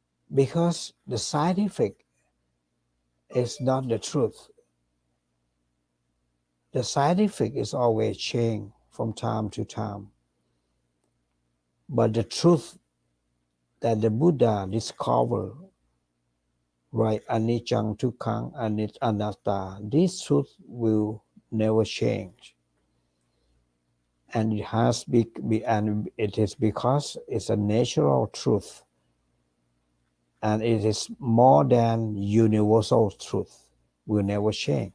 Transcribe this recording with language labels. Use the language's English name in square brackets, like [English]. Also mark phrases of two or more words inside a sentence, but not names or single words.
[English] because the scientific is not the truth. The scientific is always changing from time to time. But the truth that the Buddha discovered, right, [Pali] anicca, dukkha, anatta, [English] this truth will never change. And it is because it's a natural truth. And it is more than universal truth, will never change.